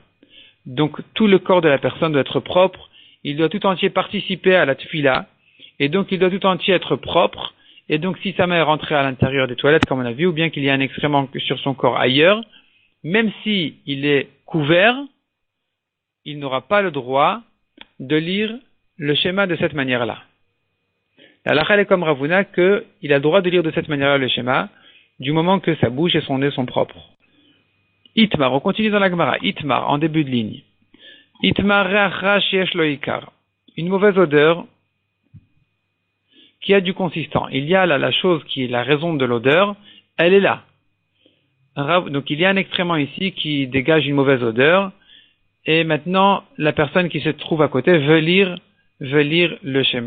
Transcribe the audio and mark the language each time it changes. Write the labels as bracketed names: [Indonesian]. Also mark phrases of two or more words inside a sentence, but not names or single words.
[French] Donc tout le corps de la personne doit être propre, il doit tout entier participer à la tfila, et donc il doit tout entier être propre, et donc si sa main est rentrée à l'intérieur des toilettes, comme on a vu, ou bien qu'il y a un excrément sur son corps ailleurs, même si il est couvert, il n'aura pas le droit de lire le schéma de cette manière-là. La halakha est comme Ravuna qu'il a le droit de lire de cette manière-là le schéma, du moment que sa bouche et son nez sont propres. Itmar, on continue dans la Gemara. Itmar, en début de ligne. [Hebrew] איתמר ריח רע שיש לו עיקר. [French] Une mauvaise odeur qui a du consistant. Il y a là la chose qui est la raison de l'odeur, elle est là. Donc il y a un excrément ici qui dégage une mauvaise odeur, et maintenant la personne qui se trouve à côté veut lire le schéma.